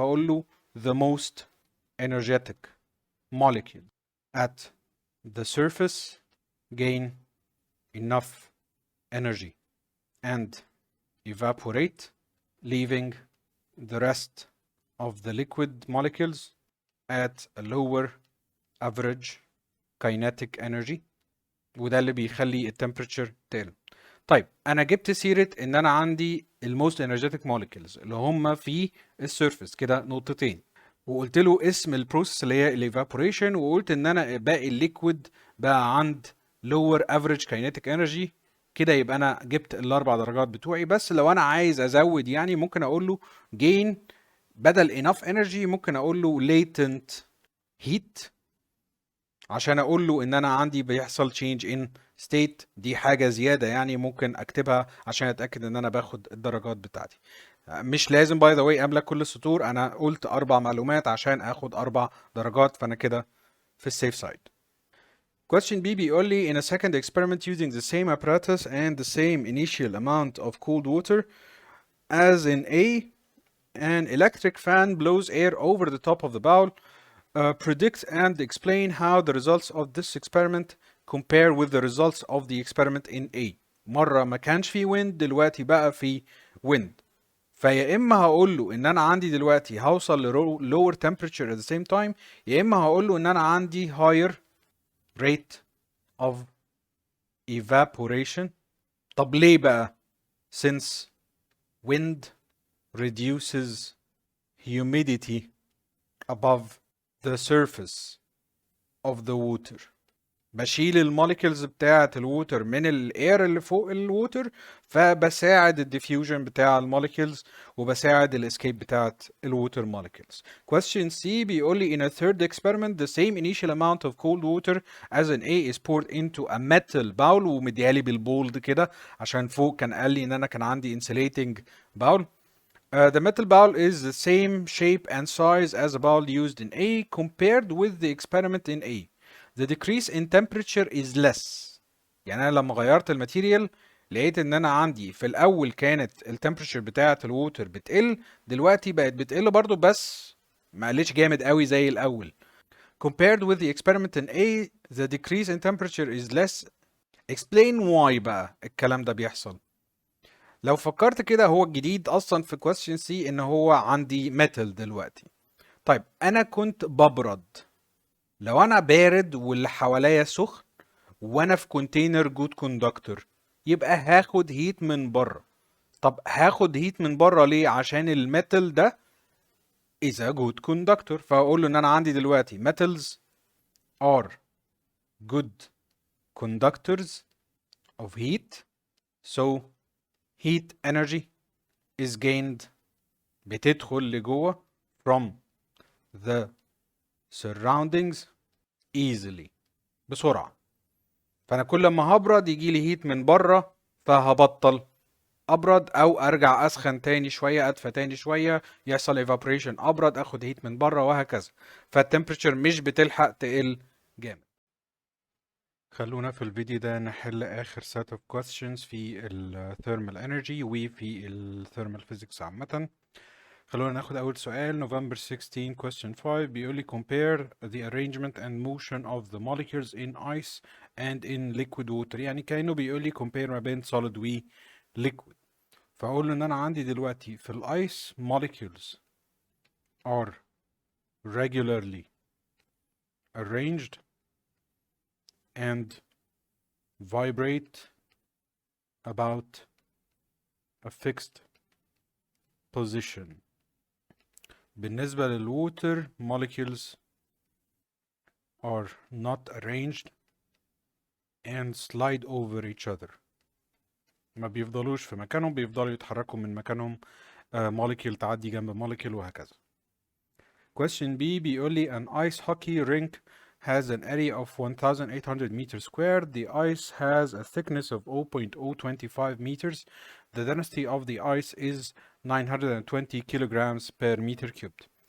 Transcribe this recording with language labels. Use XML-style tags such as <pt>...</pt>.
<ar>هقول له</ar> <en>the most energetic molecule at the surface gain enough energy and evaporate, leaving the rest of the liquid molecules at a lower average kinetic energy</en> <ar>وده اللي بيخلي التمبريتشر تقل. طيب انا جبت سيره ان انا عندي الموست انرجيتك موليكيولز اللي هم في السيرفيس كده نقطتين، وقلت له اسم البروسيس اللي هي الايفابوريشن، وقلت ان انا باقي الليكويد بقى عند</ar> <en>lower average kinetic energy.</en> <ar>كده يبقى انا جبت الاربع درجات بتوعي. بس لو انا عايز ازود يعني ممكن اقول له gain بدل enough energy ممكن اقول له latent heat عشان اقول له ان انا عندي بيحصل</ar> <en>change in state.</en> <ar>دي حاجة زيادة يعني ممكن اكتبها عشان اتأكد ان انا باخد الدرجات بتاعتي. مش لازم باي ذا واي املى كل السطور، انا قلت 4 معلومات عشان اخد 4 درجات، فانا كده في السيف سايد.</ar> <en>Question B</en> <ar>بيقول لي</ar> <en>in a second experiment using the same apparatus and the same initial amount of cold water as in A, an electric fan blows air over the top of the bowl. Predict and explain how the results of this experiment compare with the results of the experiment in A.</en> <ar>مرة ما كانش في wind دلوقتي بقى في wind. فيا إما هقول له إن أنا عندي دلوقتي هوصل ل</ar> <en>lower temperature at the same time،</en> <ar>يا إما هقول له إن أنا عندي</ar> <en>higher rate of evaporation.</en> <ar>طب ليه بقى؟</ar> <en>Since wind reduces humidity above the surface of the water.</en> <ar>بشيل الموليكولز بتاعة الووتر من الاير اللي فوق الووتر، فبساعد الديفيوجن بتاع الموليكولز وبساعد الاسكيب بتاعة الووتر molecules.</ar> <en>Question C</en> <ar>بيقول لي</ar> <en>in a third experiment the same initial amount of cold water as an A is poured into a metal bowl،</en> <ar>ومديالي بالبولد كده عشان فوق كان قال لي ان انا كان عندي</ar> <en>insulating bowl. The metal bowl is the same shape and size as a bowl used in A compared with the experiment in A. The decrease in temperature is less.</en> <ar>يعني انا لما غيرت الماتيريال لقيت ان انا عندي في الاول كانت التمبريتشر بتاعه الووتر بتقل، دلوقتي بقت بتقل برضو بس ما قلتش جامد قوي زي الاول.</ar> <en>Compared with the experiment in A, the decrease in temperature is less. Explain why</en> <ar>بقى الكلام ده بيحصل. لو فكرت كده هو الجديد اصلا في question C ان هو عندي metal دلوقتي. طيب انا كنت ببرد، لو انا بارد واللي حواليا سخن وانا في كونتينر جود كوندكتور يبقى هاخد هيت من بره. طب هاخد هيت من بره ليه؟ عشان الميتال ده</ar> <en>is a good conductor،</en> <ar>فاقول له ان انا عندي دلوقتي</ar> <en>metals are good conductors of heat so heat energy is gained</en> <ar>بتدخل لجوه</ar> <en>from the surroundings easily بسرعة.</en> <ar>فانا كل ما هبرد يجي لي هيت من بره فهبطل ابرد او ارجع اسخن تاني شويه، ادفى تاني شويه، يحصل evaporation، ابرد اخد هيت من بره وهكذا. فالتمبريتشر مش بتلحق تقل جامد. خلونا في الفيديو ده نحل آخر</ar> <en>set of questions</en> <ar>في ال thermal energy وفي ال thermal physics عامة. خلونا ناخد أول سؤال.</ar> <en>November 16 question 5</en> <ar>بيقول لي</ar> <en>compare the arrangement and motion of the molecules in ice and in liquid water.</en> <ar>يعني كأنه بيقول لي compare ما بين solid و liquid. فأقول له إن أنا عندي دلوقتي في الأيس</ar> <en>molecules are regularly arranged and vibrate about a fixed position. بالنسبة للwater molecules are not arranged and slide over each other.</en> <ar>ما بيفضلوش في مكانهم، بيفضلوا يتحركوا من مكانهم، molecule تعدي جنب molecule وهكذا.</ar> <en>Question B</en> <ar>بيقول لي</ar> <en>an ice hockey rink has an area of 1800 meters squared. The ice has a thickness of 0.025 meters. The density of the ice is 920 kilograms per meter cubed.</en>